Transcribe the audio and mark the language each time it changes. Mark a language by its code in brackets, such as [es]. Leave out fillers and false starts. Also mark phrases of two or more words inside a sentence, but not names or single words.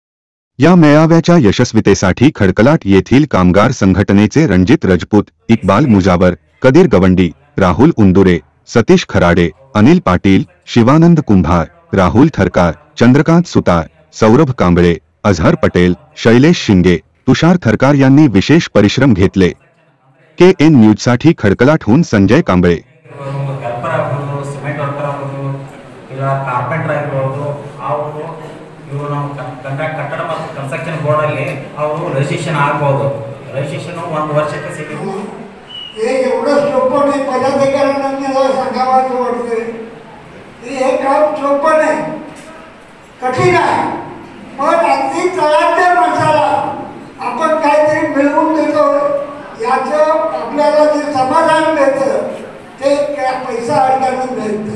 [mr] या मेळाव्याच्या यशस्वीतेसाठी खडकलाट येथील कामगार संघटनेचे रणजित राजपूत, इक्बाल मुजावर, कदीर गवंडी, राहुल उंदुरे, सतीश खराडे, अनिल पाटील, शिवानंद कुंभार, राहुल थरकार, चंद्रकांत सुतार, सौरभ कांबळे, अझहर पटेल, शैलेश शिंगे, तुषार थरकार यांनी विशेष परिश्रम घेतले। केएन न्यूजसाठी खडकलाटहून संजय कांबळे। [en] construction board [kn] ಅಲ್ಲಿ ಅವರು ರಿಜಿಸ್ಟ್ರೇಷನ್ ಆಗಬಹುದು। ರಿಜಿಸ್ಟ್ರೇಷನ್ 1 ವರ್ಷಕ್ಕೆ ಸಿಗುತ್ತೆ। [mr] हे एवढं सोपं नाही, पदाधिकाऱ्यांना सांगावं वाटते। हे काम सोपं नाही, कठीण आहे, पण अगदी तळाच्या माणसाला आपण काहीतरी मिळवून देतो याचं आपल्याला जे समाधान मिळतं ते पैसा अडकानं मिळतं।